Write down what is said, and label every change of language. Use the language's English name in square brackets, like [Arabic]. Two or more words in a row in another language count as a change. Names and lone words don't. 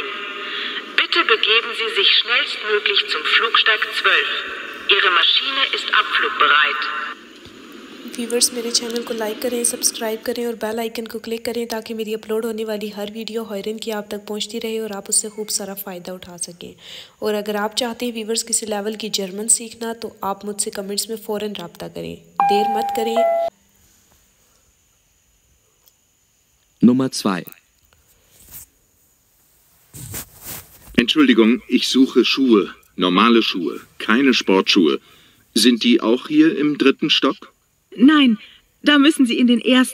[German] Bitte begeben Sie sich schnellstmöglich zum Flugsteig 12. Ihre Maschine ist abflugbereit. [Hindi] व्यूवर्स मेरे चैनल को लाइक करें, सब्सक्राइब करें और [English] bell icon [Hindi] को क्लिक करें ताकि मेरी अपलोड होने वाली हर वीडियो हॉयरन की आप तक पहुंचती रहे और आप उससे खूब सारा फ़ायदा उठा सकें। और अगर आप चाहते हैं व्यूवर्स किसी लेवल की जर्मन सीखना तो आप मुझसे कमेंट्स में फ़ौरन रब्ता करें, देर मत करें। [German] Nummer 2. Entschuldigung, ich suche Schuhe, normale Schuhe, keine Sportschuhe. Sind die auch hier im 3. Stock? Nein, da müssen Sie in den 1.